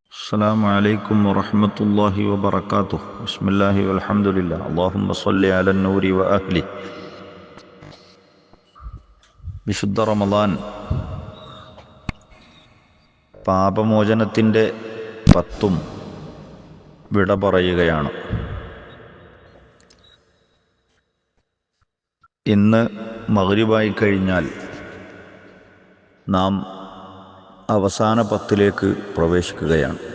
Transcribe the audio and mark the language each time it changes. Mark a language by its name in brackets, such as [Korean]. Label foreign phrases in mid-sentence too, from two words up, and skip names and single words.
[Arabic] السلام عليكم ورحمة الله وبركاته. بسم الله والحمد لله. اللهم صل على النور وأهله. [Malayalam] വിശുദ്ധ റമദാൻ പാപമോചനത്തിൻ്റെ 10 വിട പറയുകയാണ്. ഇന്ന് മഗ്രിബായി കഴിഞ്ഞാൽ നാം അവസാന 10 പ്രവേശിക്കുകയാണ്.